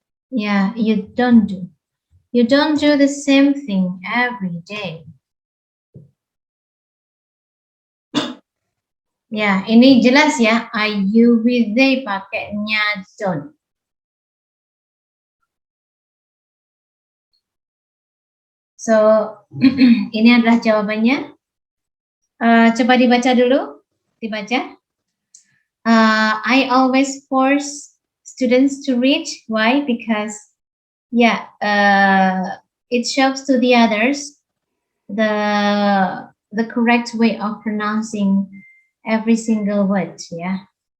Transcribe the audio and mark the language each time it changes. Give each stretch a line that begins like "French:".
English: Yeah, you don't do. You don't do the same thing every day.
Indonesian: Ya, ini jelas ya.
English: You with they
Indonesian: pakainya don't. So, ini adalah jawabannya. Coba dibaca dulu. Dibaca.
English: I always force students to read. Why? Because, yeah, it shows to the others the correct way of pronouncing every single word. Yeah.